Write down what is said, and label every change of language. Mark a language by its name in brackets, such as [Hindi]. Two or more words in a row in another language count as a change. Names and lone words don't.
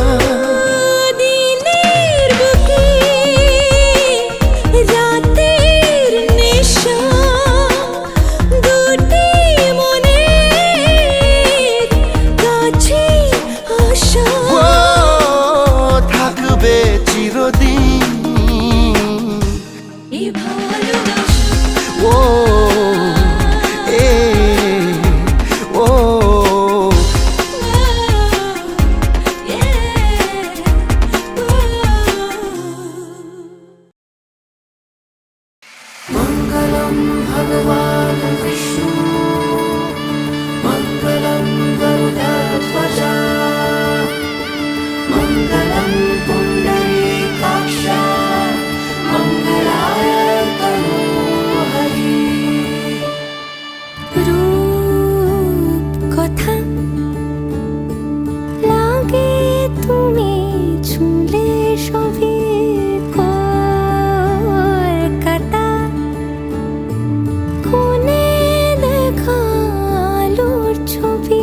[Bangla] দিনের বুকে রাতের নেশা, দুটি মনের কাছে আসা। ও থাকবে চিরদিন এ ভালোবাসা ও এ ও [Sanskrit] मङ्गलं भगवान् विष्णु मङ्गलं गरुडध्वज मङ्गलं पुण्डरीकाक्ष मङ्गलाय तनोहरि। [Bangla] রূপ কথা লাগে তুমি ছুঁলে সবই কলকাতা, কোনে দেখা আলোর ছবি।